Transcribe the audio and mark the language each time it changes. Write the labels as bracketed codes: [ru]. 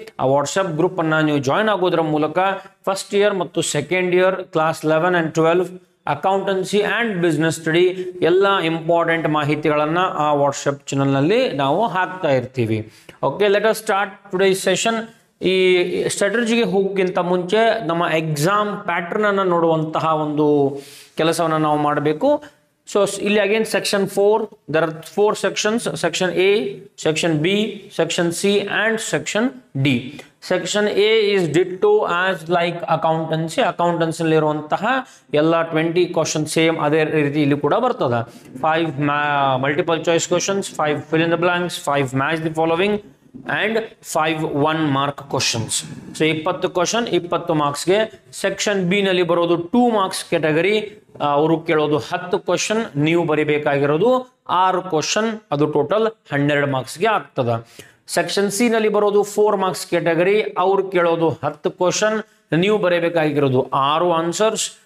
[kn] ಆ WhatsApp group ಅನ್ನ ನೀವು ಜಾಯ್ನ್ ಆಗೋದ್ರ ಮೂಲಕ ಫಸ್ಟ್ ಇಯರ್ ಮತ್ತು second year class 11 and 12 accountancy and business study ಎಲ್ಲ ಇಂಪಾರ್ಟೆಂಟ್ ಮಾಹಿತಿಗಳನ್ನು ಆ ವಾಟ್ಸಪ್ ಚಾನಲ್ನಲ್ಲಿ ನಾವು ಹಾಕ್ತಾ ಇರ್ತೀವಿ. [en] Okay, let us start today's session. [kn] ಈ ಸ್ಟ್ರಾಟಜಿಗೆ ಹೋಗೋಕ್ಕಿಂತ ಮುಂಚೆ ನಮ್ಮ ಎಕ್ಸಾಮ್ ಪ್ಯಾಟರ್ನ್ ಅನ್ನು ನೋಡುವಂತಹ ಒಂದು ಕೆಲಸವನ್ನು ನಾವು ಮಾಡಬೇಕು. [en] So ಇಲ್ಲಿ again section 4, there are 4 sections: section A, section B, section C and section D. section A is ditto as like accountancy. [kn] accountancy ಇರುವಂತಹ ಎಲ್ಲ 20 ಕ್ವಶನ್ ಸೇಮ್ ಅದೇ ರೀತಿ ಇಲ್ಲಿ ಕೂಡ ಬರ್ತದೆ. [en] 5 multiple choice questions, 5 fill in the blanks, 5 match the following and 5 1 mark questions. [kn] So 20 question 20 ಮಾರ್ಕ್ಸ್ಗೆ. Section B ನಲ್ಲಿ ಬರೋದು 2 marks category, ಅವರು ಕೇಳೋದು 10 ಕ್ವಶನ್, ನೀವು ಬರಿಬೇಕಾಗಿರೋದು 6 ಕ್ವಶನ್, ಅದು ಟೋಟಲ್ 12 ಮಾರ್ಕ್ಸ್ಗೆ ಆಗ್ತದೆ. ಸೆಕ್ಷನ್ ಸಿ ನಲ್ಲಿ ಬರೋದು 4 marks ಕ್ಯಾಟಗರಿ, ಅವ್ರು ಕೇಳೋದು 10 ಕ್ವಶನ್, ನೀವು ಬರೀಬೇಕಾಗಿರೋದು 6 ಆನ್ಸರ್ಸ್.